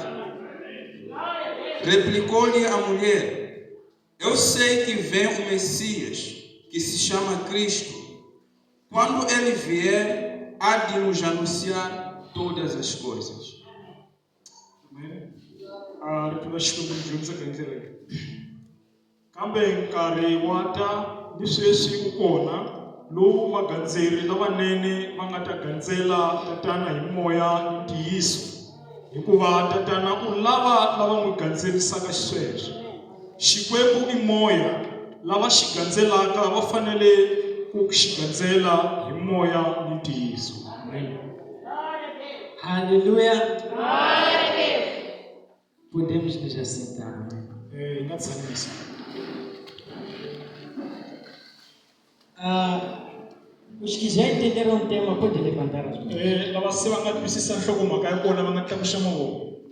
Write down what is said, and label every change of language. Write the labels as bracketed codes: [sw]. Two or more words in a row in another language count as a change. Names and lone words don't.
[pt] Replicou-lhe a mulher: eu sei que vem o Messias, que se chama Cristo. Quando ele vier, há de nos anunciar todas as coisas. Amém. [ts] Kambe nkarhi wa ta ni sweswi ku kona lowu vagandzeri lavanene va nga ta gandzela tatana hi moya ni ntiyiso, hikuva tatana u lava n'wi gandzerisaka sweswo. Xikwembu i moya, lava xi gandzelaka va fanele ku xi gandzela hi moya ni ntiyiso. Amen. [pt] Aleluia. Podemos nos assentar. Os que já entenderam o tema podem levantar as mãos.